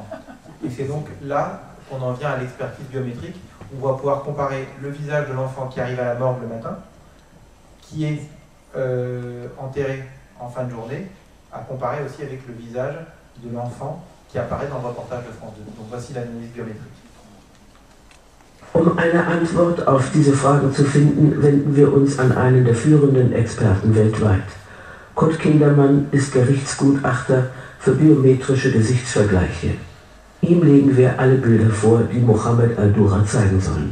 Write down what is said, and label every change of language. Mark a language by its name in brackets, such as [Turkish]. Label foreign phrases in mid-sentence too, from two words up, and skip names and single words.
[French] Et c'est donc là qu'on en vient à l'expertise biométrique. On va pouvoir comparer le visage de l'enfant qui arrive à la morgue le matin, qui est enterré en fin de journée, à comparer aussi avec le visage de l'enfant qui apparaît dans le reportage de France 2. Donc voici l'analyse biométrique. [German] Eine Antwort auf diese Frage zu finden, wenden wir uns an einen der führenden Experten weltweit. Kurt Kindermann ist Gerichtsgutachter für biometrische Gesichtsvergleiche. Ihm legen wir alle Bilder vor, die Mohammed al-Dura zeigen sollen.